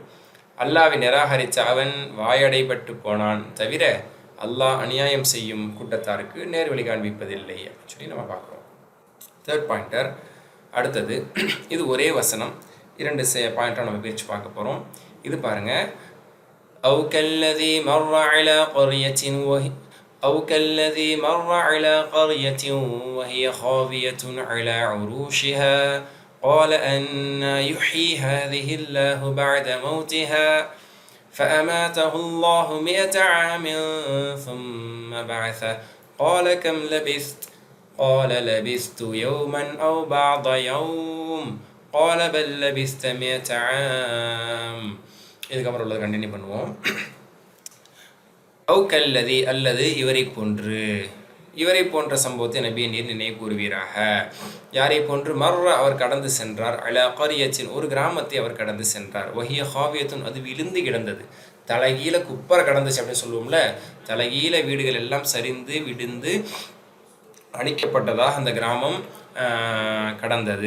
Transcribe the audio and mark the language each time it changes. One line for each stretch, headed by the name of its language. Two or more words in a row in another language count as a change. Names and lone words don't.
Tamil: அல்லாஹ்வை நிராகரித்த அவன் வாயடைபட்டு போனான், தவிர அல்லாஹ் அநியாயம் செய்யும் கூட்டத்தாருக்கு நேர்வழி காண்பிப்பதில்லை அப்படின்னு சொல்லி நம்ம பார்க்குறோம்.
English: third pointer
Tamil: அடுத்தது, இது ஒரே வசனம், 2 பாயிண்டாக நம்ம பிரித்து பார்க்க போகிறோம். இது பாருங்க,
Arabic: أو كالذي مر على قرية وهي خاوية على عروشها قال أنى يحيي هذه الله بعد موتها فأماته الله 100 عام ثم بعثه قال كم لبثت قال لبثت يوما أو بعض يوم قال بل لبثت 100 عام.
Tamil: இதுக்கப்புறம் உள்ளது கண்டினியூ பண்ணுவோம்.
Arabic: أو كالذي,
Tamil: அல்லது இவரை போன்ற சம்பவத்தை நபியை நீர் நினைவு கூறுவீராக. யாரை போன்று? மர்ர, அவர் கடந்து சென்றார்,
Arabic: على قرية,
Tamil: ஒரு கிராமத்தை அவர் கடந்து சென்றார்,
Arabic: وهي خاوية,
Tamil: அது விழுந்து கிடந்தது, தலைகீழ குப்பரை கடந்துச்சு அப்படின்னு சொல்லுவோம்ல, தலைகீழ வீடுகள் எல்லாம் சரிந்து விழுந்து அழிக்கப்பட்டதாக அந்த கிராமம் கடந்தது.